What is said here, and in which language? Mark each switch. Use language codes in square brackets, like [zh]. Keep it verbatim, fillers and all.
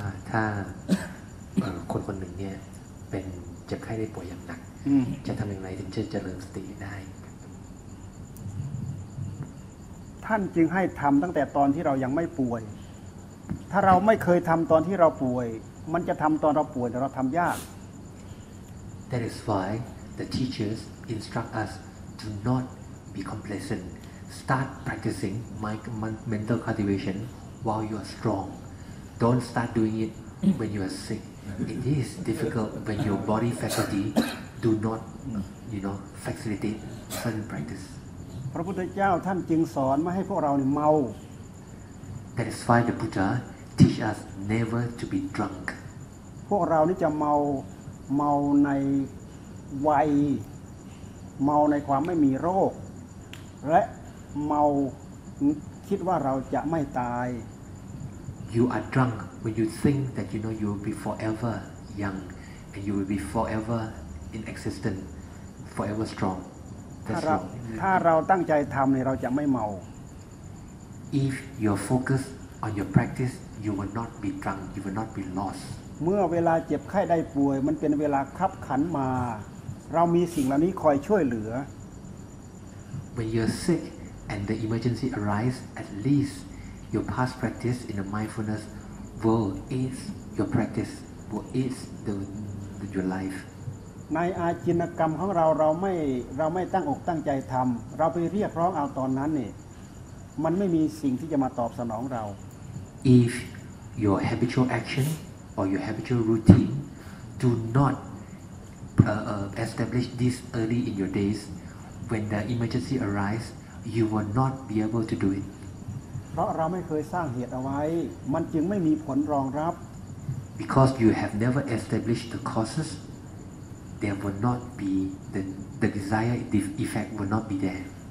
[th] ถ้าคนคนหนึ่งเนี่ยเป็นเจ็บไข้ได้ป่วยอย่างหนักจะทำอย่างไรถึงจะเจริญสติได้ ท่านจึงให้ทำตั้งแต่ตอนที่เรายังไม่ป่วยถ้าเราไม่เคยทำตอนที่เราป่วยมันจะทำตอนเราป่วยแต่เราทำยาก [en] That is why the teachers instruct us to not be complacent start practicing mental cultivation while you are strong Don't start doing it when you are sick. It is difficult when your body faculty do not, you know, facilitate certain practice. [th] พระพุทธเจ้าท่านจึงสอนไม่ให้พวกเราเนี่ยเมา [en] That is why the Buddha teach us never to be drunk. [th] พวกเรานี่จะเมาเมาในวัยเมาในความไม่มีโรคและเมาคิดว่าเราจะไม่ตาย [en] You are drunk when you think that you know you will be forever young and you will be forever in existence, forever strong. [th] ถ้าเราถ้าเราตั้งใจทำเนี่ยเราจะไม่เมา [en] If you are focused on your practice, you will not be drunk, you will not be lost. [th] เมื่อเวลาเจ็บไข้ได้ป่วยมันเป็นเวลาคับขันมาเรามีสิ่งเหล่านี้คอยช่วยเหลือ [en] When you are sick and the emergency arise, at least your past practice in the mindfulness will aid your practice, will aid the, the your life. [th] ในอาจินกรรมของเราเราไม่เราไม่ตั้งอกตั้งใจทำเราไปเรียกร้องเอาตอนนั้นนี่มันไม่มีสิ่งที่จะมาตอบสนองเรา [en] If your habitual action or your habitual routine do not Uh, uh, establish this early in your days, when the emergency arise, you will not be able to do it. [th] เพราะเราไม่เคยสร้างเหตุเอาไว้มันจึงไม่มีผลรองรับ [en] Because you have never established the causes, there will not be the the desire, the effect will not be there.